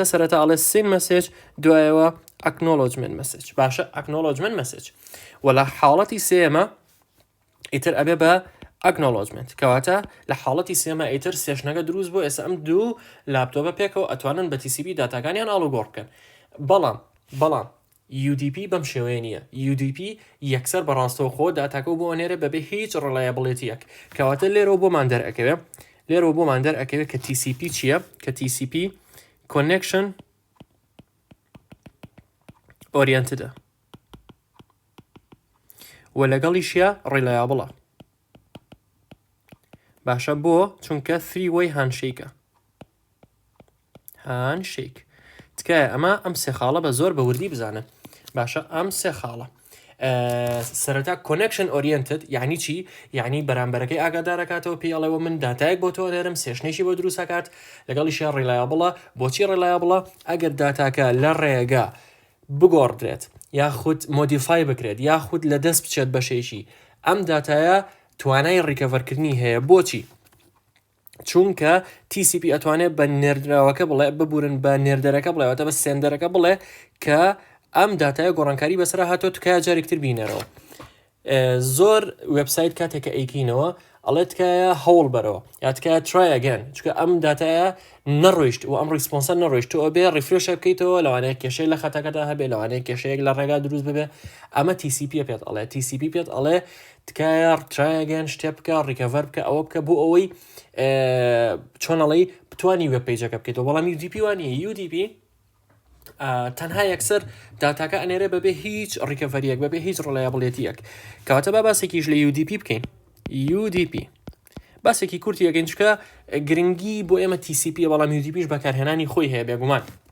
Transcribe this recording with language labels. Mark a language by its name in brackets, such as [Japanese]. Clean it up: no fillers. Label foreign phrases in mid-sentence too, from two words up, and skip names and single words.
[Central Kurdish] سەرەتا ئەڵێ [English] SYN message [Central Kurdish] دوایەوە [English] acknowledgment message [Central Kurdish] باشە [English] acknowledgment message [Central Kurdish] و لە حاڵەتی سێمە ئیتر ئەبێ بە ئەکنۆلۆجمنت کەواتە لە حاڵەتی سێمە ئیتر سێشنەکە دروست بۆ ئێستا ئەم دوو لاپتۆپە پێکەوە ئەتوانن بە TCP داتاکانیان ئاڵوگۆڕ بکەن بەڵام UDP بەم شێوەیە نییە UDP یەکسەر بەڕاستەوە خۆ داتاکە بۆ ئەنێرە بەبێ هیچ ڕڵایەبڵێتیەک کەواتە لێرەوە بۆمان دەرئەکەوێت کە TCP چییە؟ کە TCP [English] Connection Oriented [Central Kurdish] و لەگەڵیشیە ڕیلایابڵە باشە بۆ چونکە [English] three-way handshake [Central Kurdish] تکایە ئەمە ئەم سێ خاڵە بە زۆر بە وردی بزانن باشە ئەم سێ خاڵە سەرەتا [English] connection oriented [Central Kurdish] یعنی چی؟ یعنی بەرامبەرەکەی ئاگادارەکاتەوە پێی ئەڵێەوە من داتایەک بۆ تۆ لێرم سێشنێکی بۆ دروستەکات لەگەڵیشیان ڕیلایابڵە بۆچی ڕیلایابڵە ئەگەر داتاکە لە ڕێگە بگۆڕدرێت یاخود مۆدیفای بکرێت یاخود لە دەست بچێت بەشێکی ئەم داتایە توانای ڕیکەڤەرکردنی هەیە بۆچی؟ چونکە TCP ئەتوانێت بە نێردراوەکە بڵێ ببورن بە نێردەرەکە بڵێوەتە بە سێندەرەکە بڵێ کە ئەم داتایە گۆڕانکاری بەسرە هاتۆ تکایە جارێکتر بینەرەوە زۆر وێبسایت کاتێکە ئەیکینەوە ئەڵێ تکایە هەوڵ بەرەوە یا تکایە [English] try again [Central Kurdish] چکە ئەم داتایە نەڕۆیشت و ئەم ڕیسپۆنسە نەڕۆیشت تۆ بێ ڕیفرێشە بکەیتەوە لەوانەیە کێشەی لە خەتەکەدا هەبێ لەوانەیە کێشەیەک لە ڕێگا دروست ببێ ئەمە TCP پێت ئەڵێ TCP پێت ئەڵێ تکایە [English] try again [Central Kurdish] شتێ بکە ڕیکەڤەر بکە ئەوە بکە بۆ ئەوەی چۆنەڵی بتوانی وێب پیجەکە بکەیتەوە بەڵام UDP وانە UDP تەنها یەکسەر داتاکە ئەنێرێ بەبێ هیچ ڕیکەڤەریەک بەبێ هیچ ڕڵایەبڵێتیەک کەواتە با باسێکیش لە UDP بکەین UDP باسێکی کورتی یەکەین چکە گرنگی بۆ ئێمە TCP بەڵام UDPش بەکارهێنانی خۆی هەیە بێگومان